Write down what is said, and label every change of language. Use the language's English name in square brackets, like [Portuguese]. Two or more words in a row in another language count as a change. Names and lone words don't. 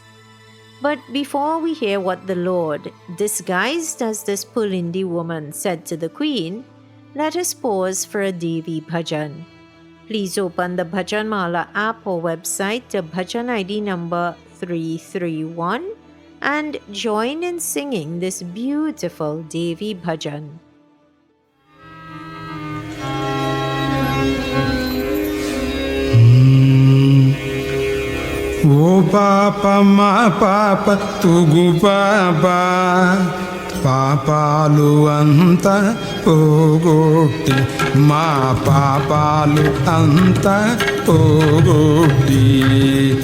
[English] But before we hear what the Lord, disguised as this Pulindi woman, said to the Queen, let us pause for a Devi bhajan. Please open the Bhajan Mala app or website to Bhajan ID number 331 and join in singing this beautiful Devi bhajan. [Telugu] ఓ పాపా, మా పాపా, తుగు పాపా, పాపాలు అంతా పోగొట్టి, మా పాపాలు అంతా పోగొట్టి.